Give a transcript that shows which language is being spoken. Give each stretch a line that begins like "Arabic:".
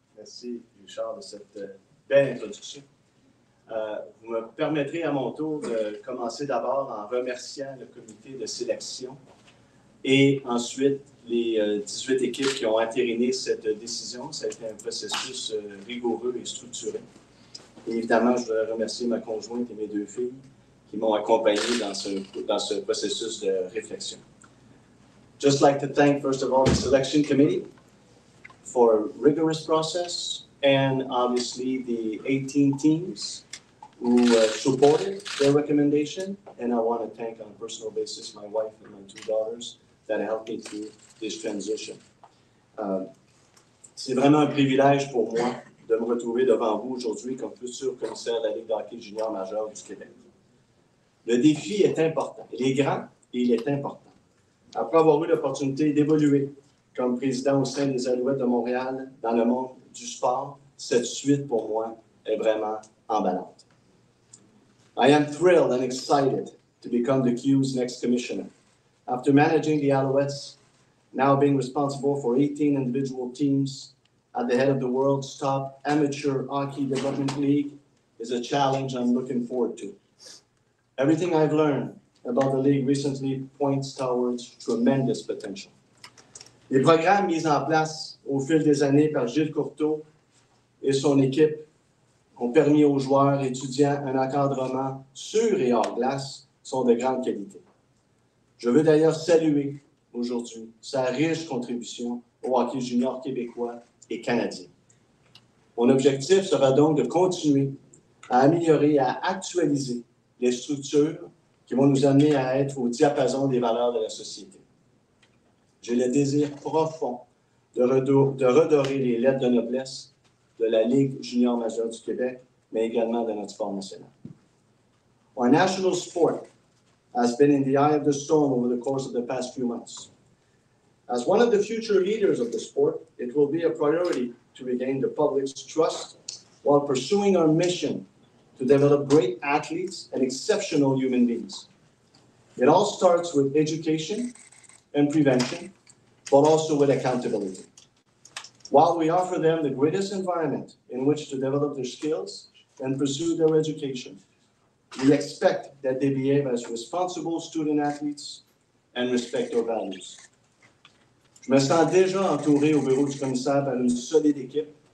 French: Merci, Richard, de cette belle introduction. Vous me permettrez à mon tour de commencer d'abord en remerciant le comité de sélection et ensuite les 18 équipes qui ont entériné cette décision. Ça a été un processus rigoureux et structuré. Et évidemment, je voudrais remercier ma conjointe et mes deux filles qui m'ont accompagné dans ce processus de réflexion.
English: Just like to thank, first of all, the selection committee for a rigorous process, and obviously the 18 teams who supported their recommendation. And I want to thank on a personal basis my wife and my two daughters that helped me through this transition.
French: C'est vraiment un privilège pour moi de me retrouver devant vous aujourd'hui comme futur commissaire de la Ligue de hockey junior majeur du Québec. Le défi est important. Il est grand et il est important. Après avoir eu l'opportunité d'évoluer comme président au sein des Alouettes de Montréal dans le monde du sport, cette suite pour moi est vraiment emballante.
English: I am thrilled and excited to become the Q's next commissioner. After managing the Alouettes, now being responsible for 18 individual teams at the head of the world's top amateur hockey development league is a challenge I'm looking forward to. Everything I've learned about the league recently points towards tremendous potential.
French: Les programmes mis en place au fil des années par Gilles Courteau et son équipe ont permis aux joueurs étudiants un encadrement sur et hors glace sont de grande qualité. Je veux d'ailleurs saluer aujourd'hui sa riche contribution au hockey junior québécois et canadien. Mon objectif sera donc de continuer à améliorer et à actualiser les structures qui vont nous amener à être au diapason des valeurs de la société. J'ai le désir profond de redorer les lettres de noblesse de la Ligue junior majeure du Québec, mais également de notre sport national.
English: Our national sport has been in the eye of the storm over the course of the past few months. As one of the future leaders of the sport, it will be a priority to regain the public's trust while pursuing our mission to develop great athletes and exceptional human beings. It all starts with education and prevention, but also with accountability. While we offer them the greatest environment in which to develop their skills and pursue their education, we expect that they behave as responsible student athletes and respect our values.
French: Je me sens déjà entouré au bureau du commissaire par une solide équipe